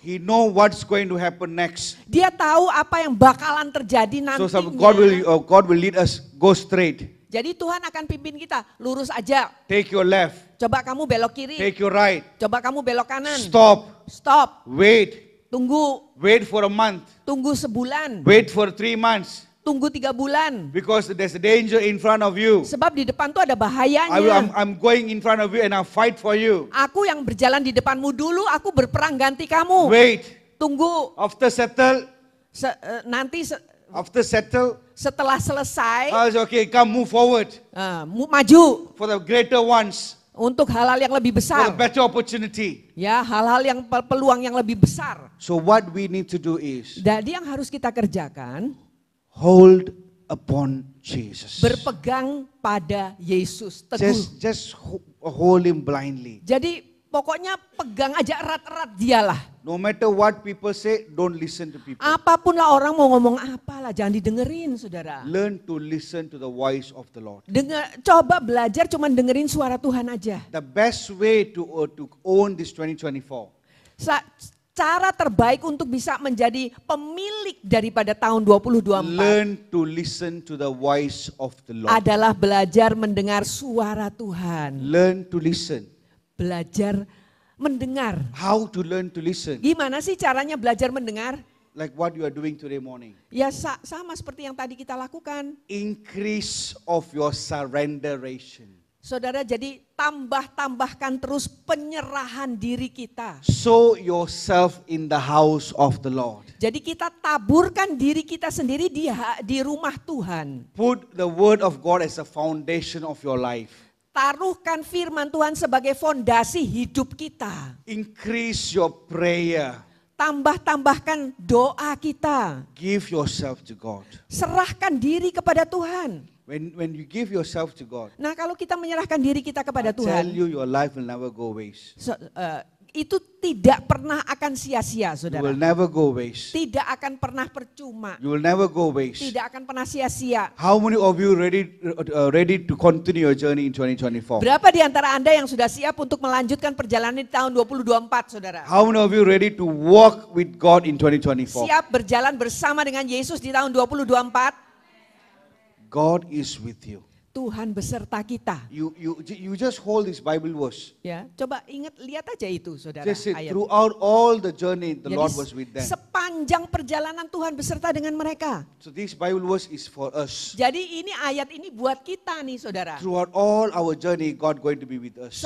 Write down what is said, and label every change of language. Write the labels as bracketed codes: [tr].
[en] He know what's going to happen next. [id] Dia tahu apa yang bakalan terjadi [en] So [id] nantinya. [en] God will lead us go straight. [id] Jadi Tuhan akan pimpin kita, lurus aja. [en] Take your left. [id] Coba kamu belok kiri. [en] Take your right. [id] Coba kamu belok kanan. [en] Stop. [id] Stop. [en] Wait. [id] Tunggu. [en] Wait for a month. [id] Tunggu sebulan. [en] Wait for 3 months. [id] Tunggu 3 bulan. [en] Because there's a danger in front of you. [id] Sebab di depan tuh ada bahayanya. [en] I'm going in front of you and I'll fight for you. [id] Aku yang berjalan di depanmu dulu, aku berperang ganti kamu. [en] Wait. [id] Tunggu. [en] After settle. [id] Nanti [en] After settle. [id] setelah selesai, [en] Okay, come move forward. [id] maju [en] For the greater ones. [id] untuk hal-hal yang lebih [en] For [id] besar. [en] the better opportunity. [id] Ya, hal-hal yang peluang yang lebih besar. [en] So what we need to do is [id] Jadi yang harus kita kerjakan, [en] hold upon Jesus. [id] berpegang pada Yesus, teguh. [en] Just hold him blindly. [id] Jadi pokoknya pegang aja erat-erat dialah. [en] No matter what people say, don't listen to people. [id] Apapun lah orang mau ngomong apalah, jangan didengerin, saudara. [en] Learn to listen to the voice of the Lord. [id] Coba belajar cuman dengerin suara Tuhan aja. [en] The best way to own this 2024 [id] Cara terbaik untuk bisa menjadi pemilik daripada tahun 2024 [en] learn to listen to the voice of the Lord. [id] adalah belajar mendengar suara Tuhan. [en] Learn to listen. [id] Belajar mendengar. [en] How to learn to listen. [id] Gimana sih caranya belajar mendengar? [en] Like what you are doing today morning. [id] Ya sama seperti yang tadi kita lakukan. [en] Increase of your surrenderation. [id] Saudara, jadi tambahkan terus penyerahan diri kita. [en] Sow yourself in the house of the Lord. [id] Jadi kita taburkan diri kita sendiri di rumah Tuhan. [en] Put the word of God as a foundation of your life. [id] Taruhkan firman Tuhan sebagai fondasi hidup kita. [en] Increase your prayer. [id] Tambahkan doa kita. [en] Give yourself to God. [id] Serahkan diri kepada Tuhan. [en] When you give yourself to God, [id] Nah, kalau kita menyerahkan diri kita kepada [en] I tell [id] Tuhan, [en] you your life will never go waste. [id] itu tidak pernah akan sia-sia, saudara. [en] will never go waste. [id] Tidak akan pernah percuma. [en] You will never go waste. [id] Tidak akan pernah sia-sia. [en] How many of you ready to continue your journey in 2024? [id] Berapa di antara Anda yang sudah siap untuk melanjutkan perjalanan di tahun 2024, saudara? [en] How many of you ready to walk with God in 2024? [id] Siap berjalan bersama dengan Yesus di tahun 2024? [en] God is with you. [id] Tuhan beserta kita. [en] You just hold this Bible verse. [id] Ya, coba lihat aja itu, saudara. [en] Just say, [id] ayat. [en] throughout all the journey, the [id] Jadi, [en] Lord was with them. [id] sepanjang perjalanan Tuhan beserta dengan mereka. [en] So this Bible verse is for us. [id] Jadi ini ayat ini buat kita nih, saudara. [en] Throughout all our journey, God going to be with us.